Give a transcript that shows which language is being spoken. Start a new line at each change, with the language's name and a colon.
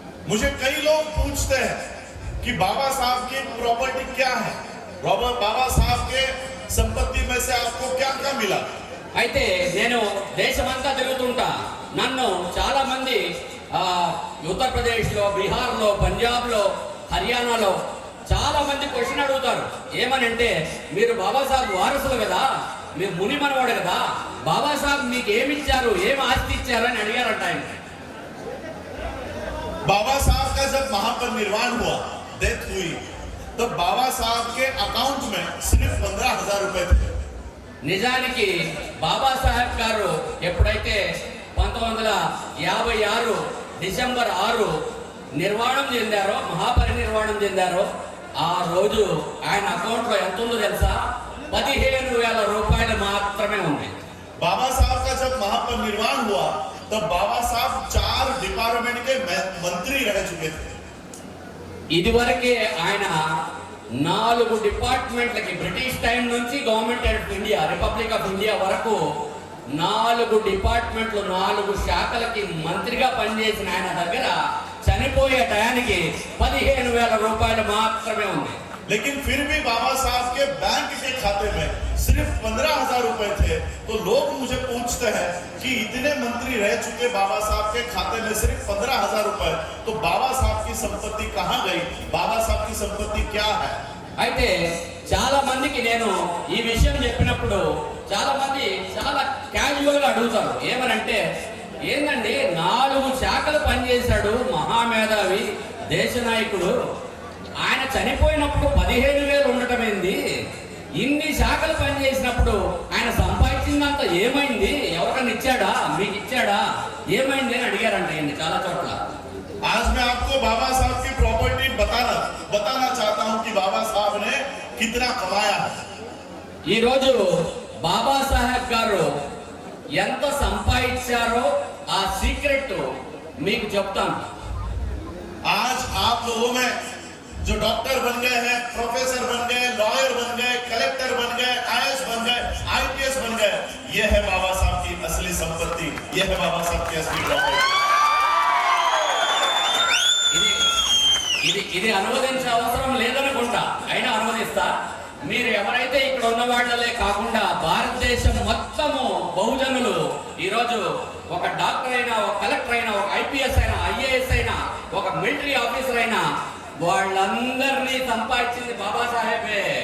Hindi: मुझे कई लोग पूछते हैं कि बाबा साहब की प्रॉपर्टी क्या है, बाबा साहब के संपत्ति में से आपको क्या क्या मिला.
Telugu: అయితే నేను దేశమంతా తిరుగుతుంటా, నన్ను చాలా మంది ఉత్తరప్రదేశ్ లో, బీహార్ లో, పంజాబ్ లో, హర్యానాలో చాలా మంది క్వశ్చన్ అడుగుతారు. ఏమనంటే, మీరు బాబాసాహెబ్ వారసులు కదా, మీరు ముని మనవాడు కదా, బాబాసాహెబ్ మీకు ఏమి ఇచ్చారు, ఏం ఆస్తి ఇచ్చారు అని అడిగారంట ఆయన.
Hindi: बाबा साहब का जब महापरिनिर्वाण हुआ, डेथ हुई, तो बाबा साहब के अकाउंट में सिर्फ 15,000 रुपए थे.
Telugu: నిజానికి బాబాసాహెబ్ గారు ఎప్పుడైతే 1956 డిసెంబర్ 6 నిర్వాణం చెందారో, మహాపరినిర్వాణం చెందారో, ఆ రోజు ఆయన అకౌంట్ లో ఎంత ఉందో తెలుసా? 15,000 రూపాయలు మాత్రమే ఉంది.
Hindi: बाबा साहब का जब महापरिनिर्वाण हुआ तब बाबा साहब 4 डिपार्टमेंट के मंत्री रह चुके थे.
Telugu: ఇదివరకే ఆయన 4 డిపార్ట్మెంట్లకి, బ్రిటిష్ టైం నుంచి government of India, republic of India వరకు 4 డిపార్ట్మెంట్లు, 4 శాఖలకి మంత్రిగా పనిచేసిన ఆయన దగ్గర చనిపోయే టయానికి 15,000 రూపాయలు మాత్రమే ఉంది.
Hindi: लेकिन फिर भी बाबा साहब के बैंक के खाते में सिर्फ 15,000 रुपए थे. तो लोग मुझे पूछते हैं कि इतने मंत्री रह चुके बाबा साहब के खाते में सिर्फ 15,000 रुपए, तो बाबा साहब की संपत्ति कहाँ गई, बाबा साहब की संपत्ति क्या है.
Telugu: అయితే చాలా మందికి నేను ఈ విషయం చెప్పినప్పుడు చాలా మంది చాలా క్యాజువల్ గా అడుగుతారు. ఏమనంటే, ఏందండి 4 శాఖలు పనిచేశాడు, మహామేధావి, దేశ నాయకుడు, ఆయన చనిపోయినప్పుడు 15,000 ఉండటం ఏంది, ఇన్ని శాఖలు పనిచేసినప్పుడు ఆయన సంపాదించిందంత ఏమైంది, ఎవరైనా ఇచ్చాడా, మీకు ఇచ్చాడా, ఏమైంది అని అడిగారంట ఈయన్ని చాలా చోట్ల.
Hindi: आज मैं आपको बाबा साहब की प्रॉपर्टी बताना चाहता हूं कि बाबा साहब ने कितना कमाया है.
Telugu: ఈ రోజు బాబాసాహెబ్ గారు ఎంత సంపాదించారో ఆ సీక్రెట్ మీకు చెప్తాను.
Hindi: आज आप लोगों में जो डॉक्टर बन गए हैं, प्रोफेसर बन गए, लॉयर बन गए, कलेक्टर बन गए, आईएएस बन गए, आईपीएस बन गए, ये है बाबा साहब की असली संपत्ति, ये है बाबा साहब की असली प्रॉपर्टी.
Telugu: ఇది అనువదించే అవసరం లేదనుకుంటా, అయినా అనువదిస్తా. మీరు ఎవరైతే ఇక్కడ ఉన్న వాళ్ళలే కాకుండా భారతదేశం మొత్తము బహుజనులు ఈరోజు ఒక డాక్టర్ అయినా, ఒక కలెక్టర్ అయినా, ఒక ఐపీఎస్ అయినా, ఐఏఎస్ అయినా, ఒక మిలిటరీ ఆఫీసర్ అయినా, వాళ్ళందరినీ సంపాదించింది బాబాసాహెబే.